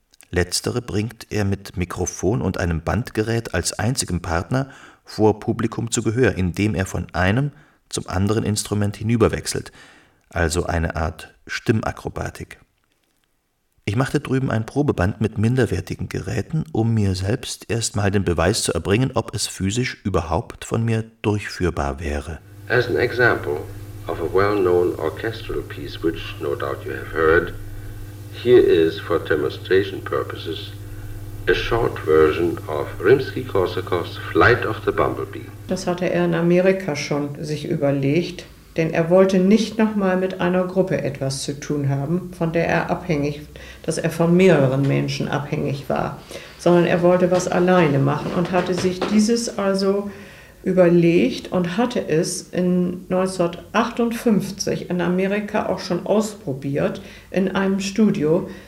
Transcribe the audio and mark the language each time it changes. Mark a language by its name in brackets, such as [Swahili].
[German] Letztere bringt er mit Mikrofon und einem Bandgerät als einzigem Partner vor Publikum zu Gehör, indem er von einem zum anderen Instrument hinüberwechselt, also eine Art Stimmakrobatik. Ich machte drüben ein Probeband mit minderwertigen Geräten, um mir selbst erstmal den Beweis zu erbringen, ob es physisch überhaupt von mir durchführbar wäre. [English] As an example of a well-known orchestral piece, which no doubt you have heard, here is, for demonstration purposes, a short version of Rimsky-Korsakow's Flight of the Bumblebee. [German] Das hatte er in Amerika schon sich überlegt. Denn er wollte nicht nochmal mit einer Gruppe etwas zu tun haben, von der er abhängig, dass er von mehreren Menschen abhängig war, sondern er wollte was alleine machen und hatte sich dieses also überlegt und hatte es in 1958 in Amerika auch schon ausprobiert in einem Studio.